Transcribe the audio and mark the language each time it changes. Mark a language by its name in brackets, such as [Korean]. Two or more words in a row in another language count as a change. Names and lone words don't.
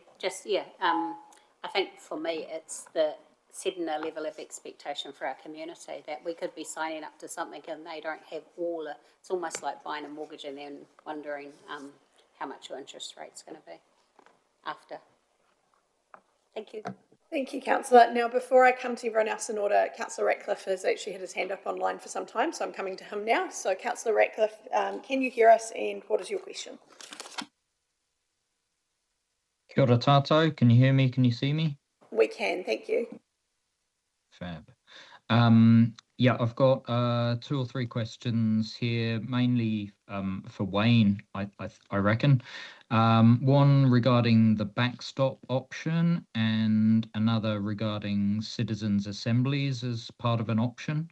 [English] I think for me, it's the setting a level of expectation for our community that we could be signing up to something and they don't have it's almost like buying a mortgage and then wondering how much your interest rate's going to be after. Thank you. Thank you, Councillor. Now, before I come to everyone else in order, Councillor Ratcliffe has actually had his hand up online for some time, so I'm coming to him now. So, Councillor Ratcliffe, can you hear us and what is your question? [Māori] Kia ora tātou, [English] can you hear me, can you see me? We can, thank you. Fab. Yeah, I've got 2 or 3 questions here, mainly for Wayne, I reckon. One regarding the backstop option and another regarding citizens' assemblies as part of an option.